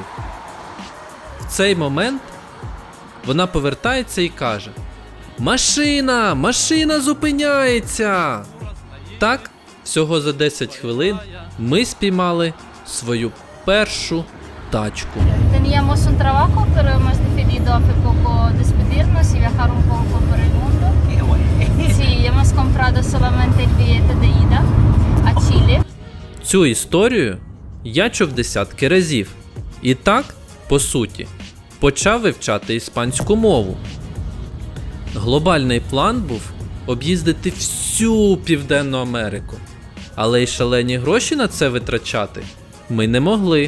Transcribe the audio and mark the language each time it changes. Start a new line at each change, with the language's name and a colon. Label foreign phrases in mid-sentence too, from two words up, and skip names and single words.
Ukrainian: В цей момент вона повертається і каже: Машина зупиняється! Так, всього за 10 хвилин ми спіймали свою першу тачку.
Spanish: Teníamos un trabajo, pero hemos decidido hace poco despedirnos y viajar un poco por el mundo. Sí, hemos comprado solamente el billete de ida a Chile.
Ukrainian: Цю історію я чув десятки разів. І так, по суті, почав вивчати іспанську мову. Глобальний план був об'їздити всю Південну Америку. Але й шалені гроші на це витрачати ми не могли.